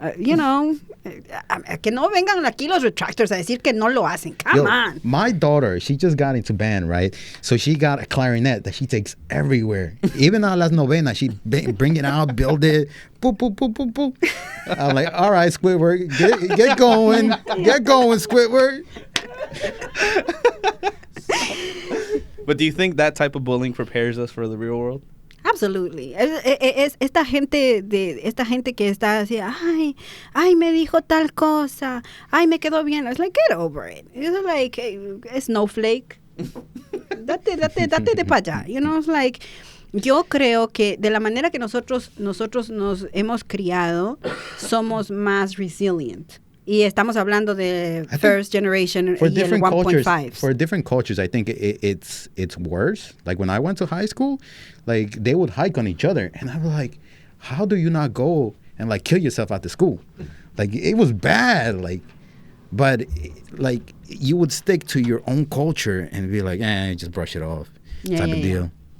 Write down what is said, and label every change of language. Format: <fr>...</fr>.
<en>You know,</en> <es>que no vengan aquí los retractors a decir que no lo hacen.</es> <en>Come</en> <es>Yo,</es> <en>on. My daughter, she just got into band, right? So she got a clarinet that she takes everywhere. Even</en> <es>a las novenas,</es> <en>she bring it out, build it. Boop, boop, boop, boop, boop. I'm like, all right, Squidward, get going. Get going, Squidward. But do you think that type of bullying prepares us for the real world? Absolutely.</en> <es>Es esta gente que está así, ay, me dijo tal cosa, ay, me quedó bien.</es> <en>It's like, get over it. It's like, snowflake.</en> <es>Date de para allá.</es> <en>You know, it's like,</en> <es>yo creo que de la manera que nosotros nos hemos criado, somos más resilient. Y estamos hablando de</es> <en>first generation For</en> <es>y el</es> <en>different cultures, 1.5. for different cultures, I think it's worse. Like when I went to high school, like they would hike on each other, and I was like, how do you not go and like kill yourself at the school? Like it was bad. Like, but like you would stick to your own culture and be like, just brush it off, type of deal.</en>